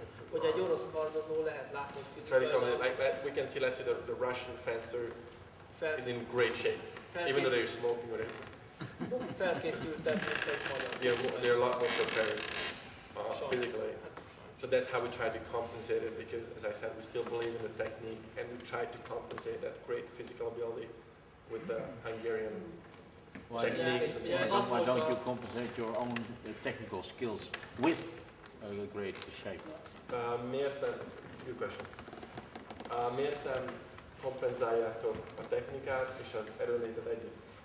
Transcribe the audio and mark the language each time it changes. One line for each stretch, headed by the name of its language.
Hungarian: hogy egy orosz kardozó lehet látni fizikailag.
English: Like we can see, let's say the Russian fencer is in great shape, even though they're smoking with it.
Hungarian: Felkészültebb, mint egy magyar.
English: They're a lot more prepared physically. So that's how we try to compensate it, because, as I said, we still believe in the technique, and we try to compensate that great physical ability with the Hungarian techniques. Why don't you compensate your own technical skills with a great shape?
Hungarian: Miért nem?
English: It's a good question.
Hungarian: Miért nem kompenzáljátok a technikát és az erőnlétet együtt?